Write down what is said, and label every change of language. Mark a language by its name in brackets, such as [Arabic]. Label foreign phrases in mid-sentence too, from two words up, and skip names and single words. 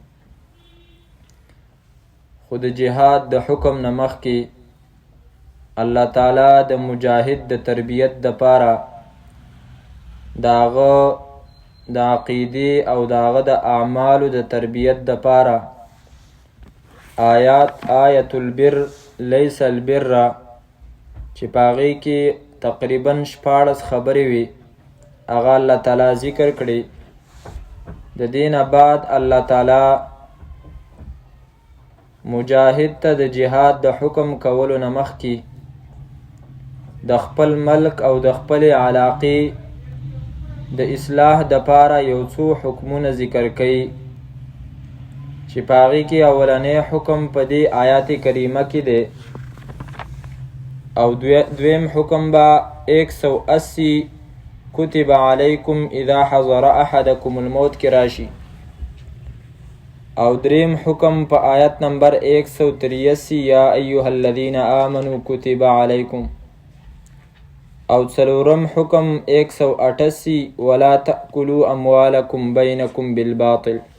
[Pashto] خو د جهاد د حکم نه مخکې [Arabic] الله تعالی [Pashto] د مجاهد د تربیت د پاره داغه د عقیدې او داغه د اعمالو د تربیت د پاره آیت [Arabic] البر لیس البر [Pashto] چې پاغې کې تقریبا 14 خبرې وي هغه [Arabic] الله تعالی [Pashto] ذکر کړي. د دینه بعد [Arabic] الله تعالی [Pashto] مجاهد ته د جهاد د حکم کولو نه مخکې د خپل ملک او د خپل علاقې د اصلاح د پاره یو څو حکمونه ذکر کوي چې پاغي کې اولنې حکم په دې آیات کریمه کې دی او دویم حکم با 180 [Arabic] کتب علیکم اذا حضر احدکم الموت [Pashto] کې راشي او دریم حکم په آیت نمبر 183 [Arabic] یا ایها الذین آمنوا کتب علیکم [Pashto] او څلورم حکم 188 [Arabic] ولا تأکلوا اموالکم بینکم بالباطل.